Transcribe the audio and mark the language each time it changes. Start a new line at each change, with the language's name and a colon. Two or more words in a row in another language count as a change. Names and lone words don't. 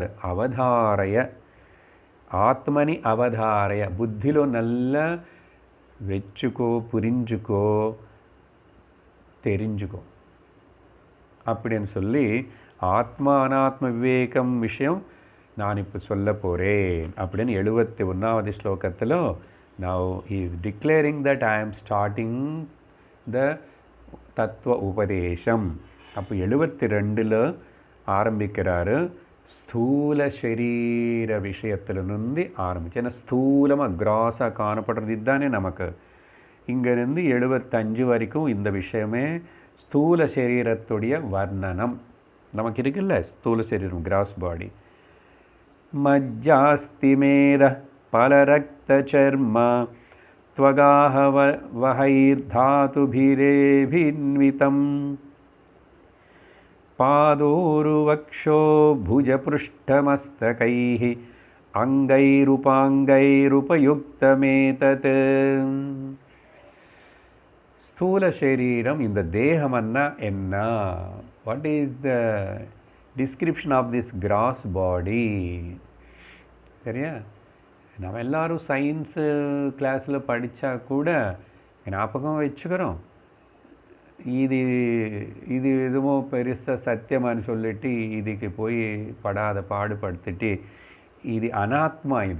Sanskrit: अवधारय आत्मनि अवधारय,
Tamil: புத்திలో நல்லா வச்சுக்கோ, புரிஞ்சுக்கோ, தெரிஞ்சுக்கோ அப்படின்னு சொல்லி ஆத்மா அனாத்ம விவேகம் விஷயம் நான் இப்போ சொல்ல போகிறேன் அப்படின்னு 71வது ஸ்லோகத்தில்
English: now he is declaring that I am starting the
Tamil: தத்துவ உபதேசம். அப்போ 72ல் ஆரம்பிக்கிறாரு. ஸ்தூல சரீர விஷயத்திலிருந்து ஆரம்பிச்சு, ஏன்னா ஸ்தூலமாக கிராஸாக காணப்படுறது இதுதானே நமக்கு. இங்கேருந்து 75 வரைக்கும் இந்த விஷயமே ஸ்தூல சரீரத்துடைய வர்ணனம் நமக்கு இருக்குல்ல. ஸ்தூல சரீரம்
English: gross body.
Sanskrit: मज्जास्थिमेद पलरक्त चर्म त्वगाह वहैर्धातुभिरेभिन्वितं पादोरुवक्षो भुजपृष्ठमस्तकैः अङ्गैरुपाङ्गैरुपयुक्तमेतत्.
Tamil: ஸ்தூல சரீரம், இந்த தேகமன்னா என்ன,
English: what is the description of this gross body?
Tamil: சரியா, நம்ம எல்லோரும் சயின்ஸு கிளாஸில் படித்தா கூட ஞாபகம் வச்சுக்கிறோம், இது இது எதுவோ பெருசாக சத்தியமானு சொல்லிட்டு இதுக்கு போய் படாத பாடுபடுத்திட்டு இது அனாத்மா இது.